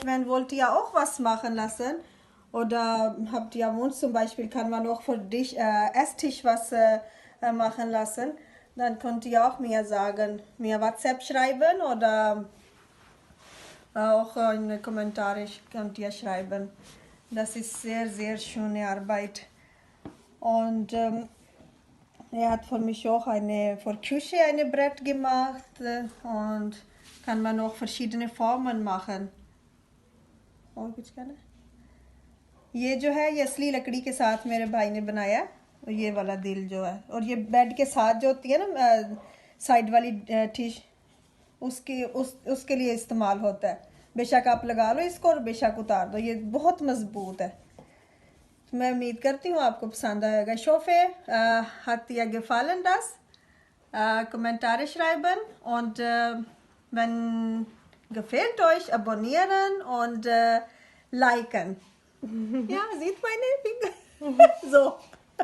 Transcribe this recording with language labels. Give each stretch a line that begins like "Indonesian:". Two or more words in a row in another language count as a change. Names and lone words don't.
German: Wenn wollt ihr auch was machen lassen oder habt ihr Wunsch, zum Beispiel kann man auch für dich Esstisch was machen lassen, dann könnt ihr auch mir sagen, mir WhatsApp schreiben oder auch in die Kommentare könnt ihr schreiben. Das ist sehr schöne Arbeit. Und er hat für mich auch für Küche eine Brett gemacht und kann man auch verschiedene Formen machen.
Hindi: और कुछ कहना है? ये जो है ये असली लकड़ी के साथ मेरे भाई ने बनाया और ये वाला दिल जो है और ये बेड के साथ जो होती है ना साइड वाली टिश उसके लिए इस्तेमाल होता है. बेशक आप लगा लो इसको और बेशक उतार दो. ये बहुत मजबूत है. मैं उम्मीद करती हूँ आपको पसंद आएगा.
German: Ich hoffe, hat dir gefallen das? Kommentare schreiben und wenn gefällt euch, abonnieren und liken. Ja, sieht meine Finger? So.